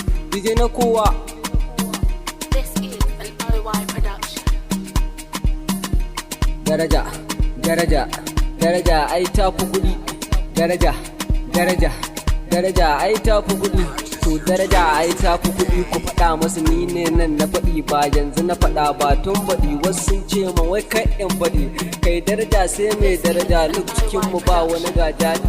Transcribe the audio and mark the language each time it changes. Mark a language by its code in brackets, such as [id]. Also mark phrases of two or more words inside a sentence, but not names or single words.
[ha] D J na kowa. [en] This is an O Y production. [ha] Daraja, daraja, daraja ai ta fi kuɗi. Daraja, daraja, daraja ai ta fi kuɗi. To daraja ai ta fi kuɗi, ku faɗa masu ni ne nan na faɗi, ba yanzu na faɗa ba, tun baɗi. Wasu sun ce ma wai kai in faɗi, kai daraja sai mai daraja, duk cikin mu ba wani gaja.